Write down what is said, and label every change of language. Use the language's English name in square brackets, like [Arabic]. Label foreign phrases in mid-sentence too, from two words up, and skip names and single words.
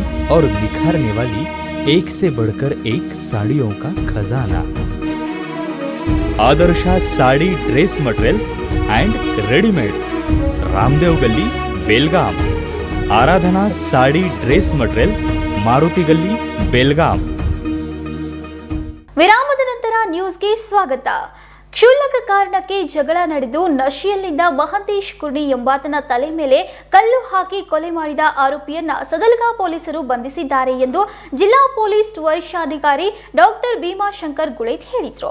[Hindi] और निखारने वाली एक से बढ़कर एक साड़ियों का खजाना। आदर्शा साड़ी ड्रेस मटेरियल्स एंड रेडीमेड्स, रामदेव गली, बेलगाम। आराधना साड़ी ड्रेस मटेरियल्स ಮಾರುತಿ ಗಲ್ಲಿ ಬೆಲ್ಗಾಂ. [Kannada] ವಿರಾಮದ ನಂತರ ನ್ಯೂಸ್ಗೆ ಸ್ವಾಗತ. ಕ್ಷುಲ್ಲಕ ಕಾರಣಕ್ಕೆ ಜಗಳ ನಡೆದು ನಶೆಯಲ್ಲಿದ್ದ ಮಹಂತೇಶ್ ಕುರ್ಣಿ ಎಂಬಾತನ ತಲೆ ಮೇಲೆ ಕಲ್ಲು ಹಾಕಿ ಕೊಲೆ ಮಾಡಿದ ಆರೋಪಿಯನ್ನ ಸದಲ್ಗಾ ಪೊಲೀಸರು ಬಂಧಿಸಿದ್ದಾರೆ ಎಂದು ಜಿಲ್ಲಾ ಪೊಲೀಸ್ ವರಿಷ್ಠಾಧಿಕಾರಿ ಡಾಕ್ಟರ್ ಭೀಮಾಶಂಕರ್ ಗುಳೇತ್ ಹೇಳಿದರು.